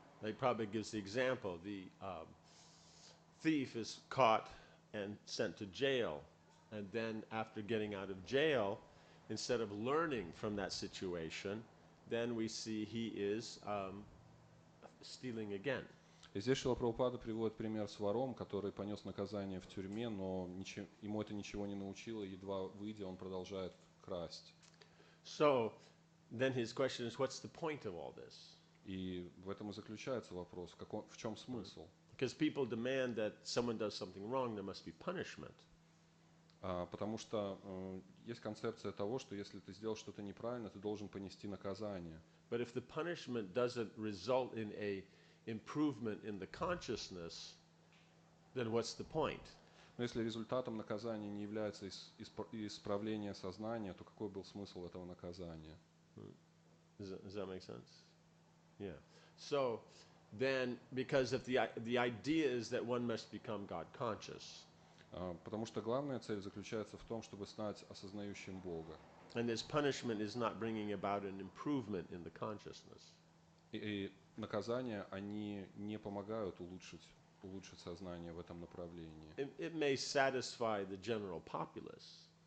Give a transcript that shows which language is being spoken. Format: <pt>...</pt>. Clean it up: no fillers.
<en>Like Prabhupada gives the example, the thief is caught and sent to jail, and then after getting out of jail, instead of learning from that situation, then we see he is stealing again.</en> <ru>И здесь Шрила Прабхупада приводит пример с вором, который понес наказание в тюрьме, но ему это ничего не научило, едва выйдя, он продолжает красть.</ru> <en>So then his question is, what's the point of all this?</en> <ru>И в этом и заключается вопрос, в чем смысл?</ru> <en>Because people demand that someone does something wrong, there must be punishment.</en> <ru>Потому что есть концепция того, что если ты сделал что-то неправильно, ты должен понести наказание.</ru> <en>But if the punishment doesn't result in a improvement in the consciousness, then what's the point?</en> <ru>Но если результатом наказания не является исправление сознания, то какой был смысл этого наказания?</ru> <en>Does that make sense? Yeah. So then, because if the idea is that one must become God conscious.</en> <ru>Потому что главная цель заключается в том, чтобы стать осознающим Бога.</ru> <en>And this punishment is not bringing about an improvement in the consciousness.</en> <ru>И наказания, они не помогают улучшить сознание в этом направлении.</ru> <en>It may satisfy the general populace.</en>